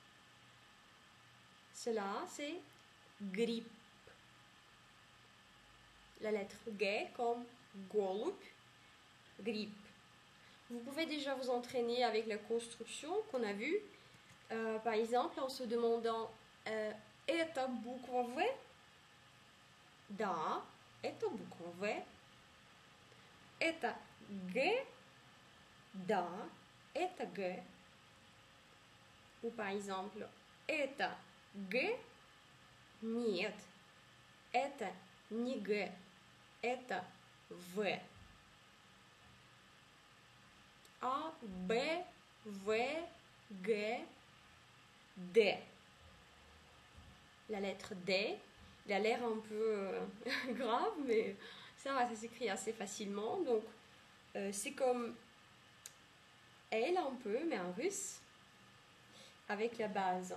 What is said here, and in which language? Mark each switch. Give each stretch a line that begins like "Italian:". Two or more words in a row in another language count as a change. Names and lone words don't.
French: Cela c'est grippe. La lettre G comme голубь, grippe. Vous pouvez déjà vous entraîner avec la construction qu'on a vue. Par exemple, en se demandant
Russian: это буква В? Да, это буква В. Это Г? Да, это Г.
French: Ou par exemple,
Russian: это Г? Нет, это не Г, это В. А, Б, В,
French: G, D. La lettre D, il a l'air un peu grave, mais ça va, ça s'écrit assez facilement. Donc, c'est comme L un peu, mais en russe, avec la base.